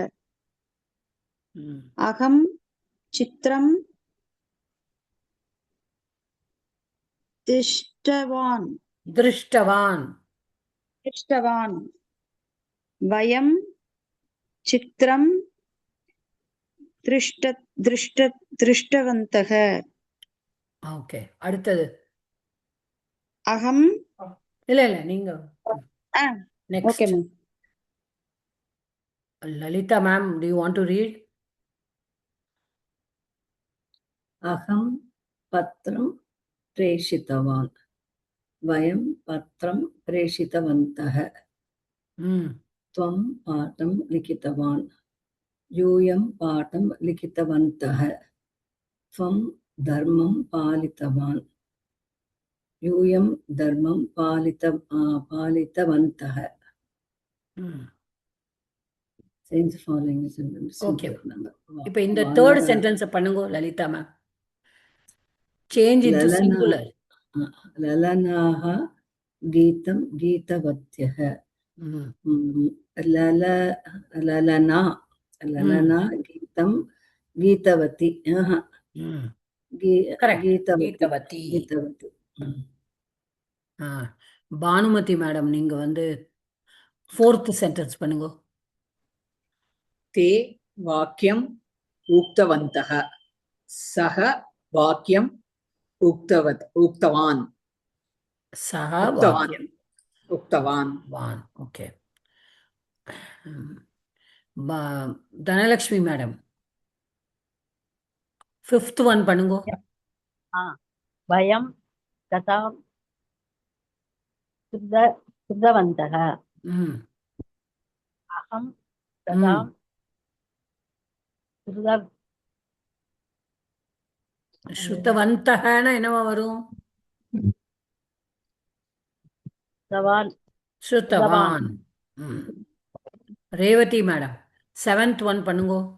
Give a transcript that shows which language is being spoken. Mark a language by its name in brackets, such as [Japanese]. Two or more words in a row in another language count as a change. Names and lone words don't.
[Sanskrit] अहं चित्रं दृष्टवान्. वयं चित्रं दृष्टवन्तः. [Tamil] ஓகே, அடுத்தது. அகம். இல்ல நீங்க next. [English] Okay, ma'am. Lalita ma'am, do you want to read? [Sanskrit] अहं पत्रं प्रेषितवान्. वयं पत्रं प्रेषितवन्तः. त्वं पाठं लिखितवान्. यूयं पाठं लिखितवन्तः त्वं धर्मं पालितवान् यूयं धर्मं पालितवन्तः ம். [English] Change following is in the Okay. singular number. [Tamil] இப்போ இந்த தேர்ட் வானர சென்டென்ஸை பண்ணுங்க லலிதா மேம். [English] change into [Tamil] லலனா சிங்குலர். [Sanskrit] ललनाः गीतं गीतवत्यः ம். लल ललना ललना गीतं गीतवती [Tamil] ம். கரெக்ட். [Sanskrit] गीतवती [Tamil] கீதவதி. [Sanskrit] गीतवती [Tamil] ஆ பானுமதி மேடம் நீங்க வந்து [English] fourth sentence [Tamil] பண்ணுங்க. [Sanskrit] ते वाक्यम् उक्तवन्तः सः वाक्यम् उक्तवान् [Tamil] சஹ [Sanskrit] उक्तवान् [Tamil] வாக்கியம் [Sanskrit] उक्तवान् [Tamil] வான். ஓகே. தனலக்ஷ்மி மேடம் [English] fifth one [Tamil] பண்ணுங்க. [Sanskrit] वयं तथा श्रुतवन्तः ம். अहं तथा [Tamil] ம். ஸ்ருதவந்தகன்னா என்னவா வரும்? [Sanskrit] श्रुतवान् [Tamil] ஸ்ருதவான். ம். ரேவதி மேடம் [English] seventh one [Tamil] பண்ணுங்க.